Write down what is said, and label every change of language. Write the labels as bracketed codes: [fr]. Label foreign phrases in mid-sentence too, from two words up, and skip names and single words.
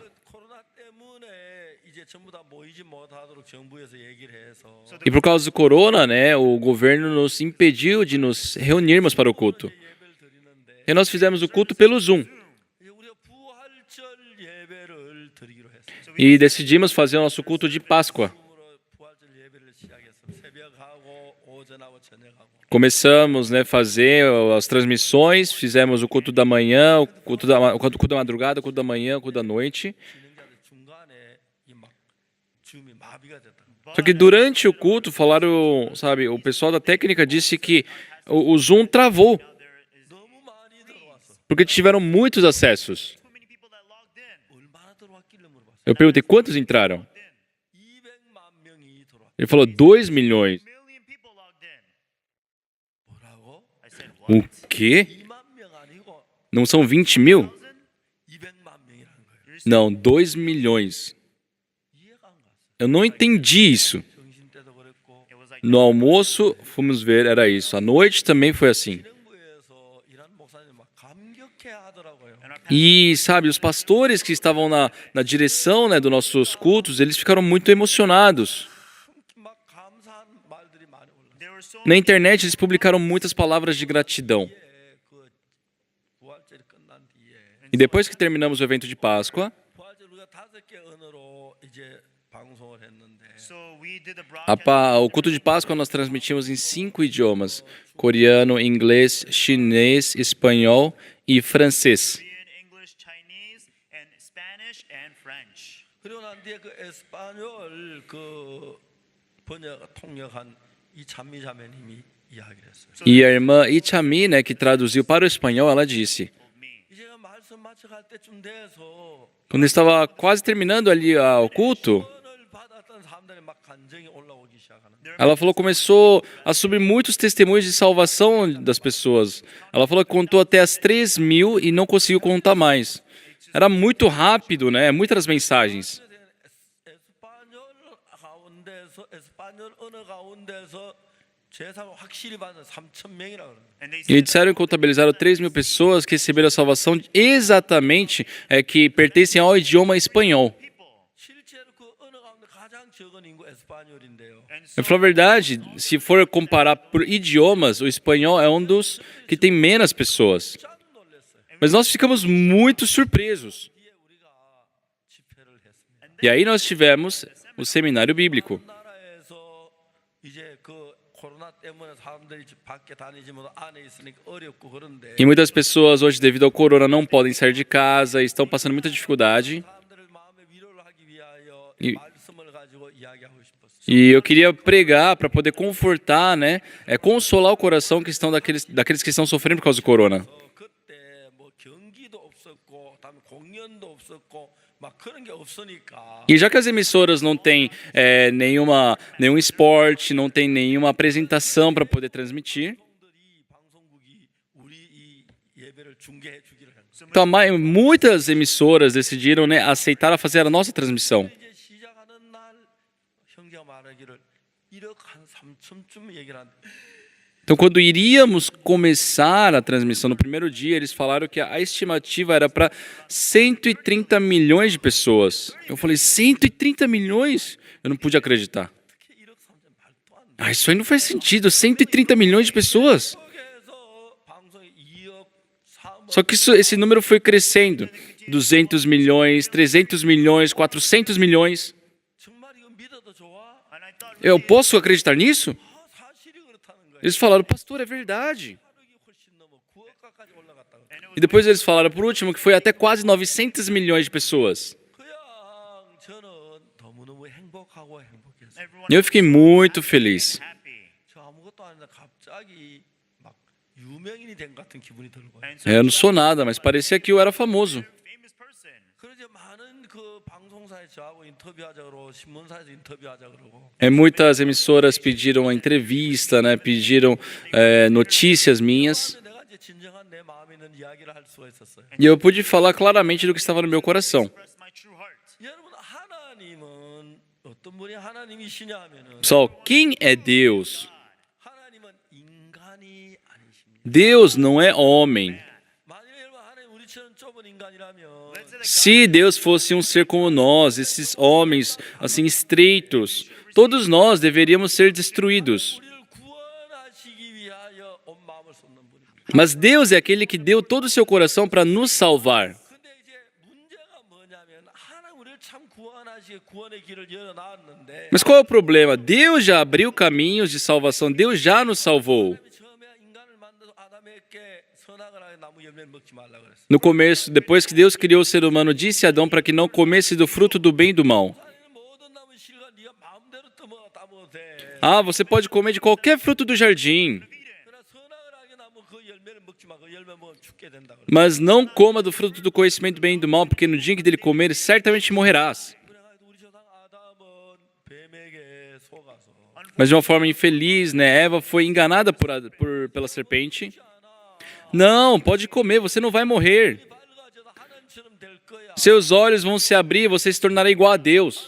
[ko] 코로나 때문에 이제 전부 다 모이지 못하도록 정부에서 얘기를 해서 [pt] E por causa do corona, né, o governo nos impediu de nos reunirmos para o culto. [ko] 예배를 드리는데 [pt] E nós fizemos o culto pelo Zoom. [ko] 이제 우리가 부활절 예배를 드리기로 했어요. [pt] E decidimos fazer o nosso culto de Páscoa. [ko] 처음으로 부활절 예배를 시작했어요. 새벽하고 오전하고 저녁하고. [pt] Começamos, né, fazer as transmissões, fizemos o culto da manhã, o culto da madrugada, o culto da manhã, o culto da noite. [ko] 진행자들 중간에 이막 줌이 마비가 됐다. [pt] Só que durante o culto falaram, sabe, o pessoal da técnica disse que o Zoom travou, [ko] 너무 많이 들어왔어. [pt] porque tiveram muitos acessos. [en] too many people that logged in. [ko] 얼마나 들어왔길래 물어봤어. [pt] Eu perguntei quantos entraram. [ko] 200만 명이 들어왔. [pt] Ele falou 2 milhões. [en] Million people logged in. [ko] 뭐라고? [en] I said, [pt] O [en] what? [pt] quê? [ko] 2만 명 아니고 [pt] Não são 20 mil? [ko] 200만 명이라는 거예요. [pt] Não, 2 milhões. [ko] 이해가 안 갔어. [pt] Eu não entendi isso. [ko] 정신 때도 그랬고 [en] It was like [pt] No almoço, fomos ver, era isso. À noite também foi assim. [ko] 진행부에서 일하는 목사님 막 감격해 하더라고요. [en] and our [pt] E, sabe, os pastores que estavam na direção, né, dos nossos cultos, eles ficaram muito emocionados. [ko] 막 감사한 말들이 많이 올라. [en] there were so [pt] Na internet, eles publicaram muitas palavras de gratidão. [ko] 그 부활절이 끝난 뒤에 [pt] E depois que terminamos o evento de Páscoa, [ko] 부활절 우리가 5개 언어로 이제 방송을 했는데 [en] so we did the broadcast [pt] o culto de Páscoa nós transmitimos em 5 idiomas: coreano, inglês, chinês, espanhol e francês. [en] Korean, English, Chinese, and Spanish and French. [ko] 그리고 난 뒤에 그 에스파뇰 그 번역 통역한 이 찬미자매님이 이야기를 했어요. [pt] E a irmã Ichami, né, que traduziu para o espanhol, ela disse: [en] Told me. [ko] 이제 말씀 마쳐갈 때쯤 돼서 [pt] quando estava quase terminando ali o culto, [ko] 구원을 받았던 사람들이 막 간증이 올라오기 시작하는. [pt] ela falou que começou a subir muitos testemunhos de salvação das pessoas. Ela falou que contou até as 3.000 e não conseguiu contar mais. Era muito rápido, né? Muitas mensagens. [ko] 에스파뇰 언어 가운데서 제사를 확실히 받은 3,000명이라고 그러는. [en] And they [pt] E [en] said [pt] disseram que contabilizaram 3.000 pessoas que receberam a salvação exatamente que pertencem ao idioma espanhol. [en] people. [ko] 실제로 그 언어 가운데 가장 적은 인구 에스파뇰인데요. [en] And so [pt] Eu falo a verdade, se for comparar por idiomas, o espanhol é um dos que tem menos pessoas. [ko] 깜짝 놀랐어요. [pt] Mas nós ficamos muito surpresos. [ko] 뒤에 우리가 집회를 했습니다. [pt] E aí nós tivemos o seminário bíblico. [ko] 나라에서 이제 그 코로나 때문에 사람들이 밖에 다니지 못하고 안에 있으니까 어렵고 그런데 E muitas pessoas hoje, devido ao corona, não podem sair de casa, estão passando muita dificuldade. 사람들을 마음의 위로를 하기 위하여 이- 말씀을 가지고 이야기하고 싶었어요. [pt] E eu queria pregar para poder confortar, né, consolar o coração que estão daqueles que estão sofrendo por causa do corona. [ko] 그때 뭐 경기도 없었고, 다음에 공연도 없었고, 막 그런 게 없으니까 [pt] E já que as emissoras não têm nenhum esporte, não tem nenhuma apresentação para poder transmitir, [ko] 이 방송국이 우리 이 예배를 중계해 주기를 했어요. [pt] então muitas emissoras decidiram, né, aceitar a fazer a nossa transmissão. [ko] 이제 시작하는 날 형제가 말하기를 1억 한 3천쯤 얘기를 하는데 [pt] Então, quando iríamos começar a transmissão no primeiro dia, eles falaram que a estimativa era para 130 milhões de pessoas. Eu falei, 130 milhões? Eu não pude acreditar. [ko] 어떻게 1억 3천 말도 안 돼. [pt] Isso aí não faz sentido, 130 milhões de pessoas. [ko] 속에서 방송이 2억 3억 [pt] Só que esse número foi crescendo. 200 milhões, 300 milhões, 400 milhões. [ko] 정말 이거 믿어도 좋아? [en] and I thought [pt] Eu posso acreditar nisso? [ko] 사실이 그렇다는 거예요. [pt] Eles falaram, pastor, é verdade. [ko] 8억이 훨씬 넘어 9억까지 올라갔다고. [en] and it was [pt] E depois eles falaram, por último, que foi até quase 900 milhões de pessoas. [ko] 그냥 저는 너무너무 행복하고 행복했어요. [en] everyone [pt] E eu fiquei muito feliz. [en] happy. [ko] 저 아무것도 아닌데 갑자기 막 유명인이 된 것 같은 기분이 들고 [en] And so [pt] Eu não sou nada, mas parecia que eu era famoso. [en] famous person. [ko] 이제 많은 그 방송사에 저하고 인터뷰하자고 신문사에서 인터뷰하자 그러고 [pt] Muitas emissoras pediram a entrevista, né? Pediram notícias minhas. [ko] 그런데 내가 이제 진정한 내 마음에 있는 이야기를 할 수가 있었어요. [pt] E eu pude falar claramente do que estava no meu coração. [en] Express my true heart. [ko] 여러분 하나님은 어떤 분이 하나님이시냐 하면은 [pt] Pessoal, quem é Deus? [ko] 하나님은 인간이 아니십니다. [pt] Deus não é homem. [ko] 만약에 여러분 하나님 우리처럼 좁은 인간이라면 [pt] Se Deus fosse um ser como nós, esses homens assim estreitos, todos nós deveríamos ser destruídos. [ko] 우리를 구원하시기 위하여 온 마음을 쏟는 분입니다. [pt] Mas Deus é aquele que deu todo o seu coração para nos salvar. [ko] 근데 이제 문제가 뭐냐면 하나님 우리를 참 구원하시기 구원의 길을 열어놨는데 [pt] Mas qual é o problema? Deus já abriu caminhos de salvação, Deus já nos salvou. [ko] 처음에 인간을 만들어 아담에게 선악을 하게 나무 열매를 먹지 말라 그랬어요. [pt] No começo, depois que Deus criou o ser humano, disse a Adão para que não comesse do fruto do bem e do mal. [ko] 하나님은 모든 나무 실과 네가 마음대로 따먹어도 돼. [pt] Ah, você pode comer de qualquer fruto do jardim, [ko] 그러나 선악을 하게 나무 그 열매를 먹지 마. 그 열매 먹으면 죽게 된다 그랬어요. [pt] mas não coma do fruto do conhecimento do bem e do mal, porque no dia que dele comer, certamente morrerás. [ko] 그래가지고 우리 조상 아담은 뱀에게 속아서 [pt] Mas de uma forma infeliz, né? Eva foi enganada pela serpente. Não, pode comer, você não vai morrer. [ko] 밝아져서 하나님처럼 될 거야. [pt] Seus olhos vão se abrir e você se tornará igual a Deus.